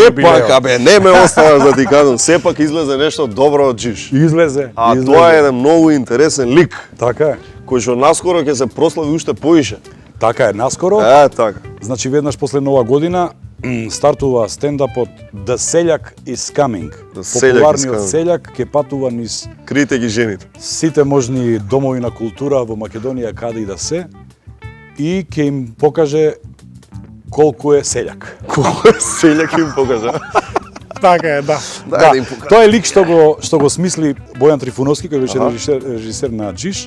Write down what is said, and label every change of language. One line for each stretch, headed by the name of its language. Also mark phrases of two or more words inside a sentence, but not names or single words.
Macedonian: Сепак, абе, не ме оставаш да ти кажам, сепак излезе нешто добро од Джиш. Излезе. А излезе. тоа е еден многу интересен лик, Така е. кој што наскоро ќе се прослави уште поише. Така е, наскоро. Така. Значи веднаш после Нова година стартува стендапот The Seljak is coming. The Seljak is Популарниот coming. селјак ќе патува низ Крите ги жените. сите можни домови на култура во Македонија каде и да се и ќе им покаже колку е селјак. Кој селјак им покажа? Така е, да. да им покаже. Тоа е лик што го смисли Бојан Трифуновски, кој беше режисер на Джиш.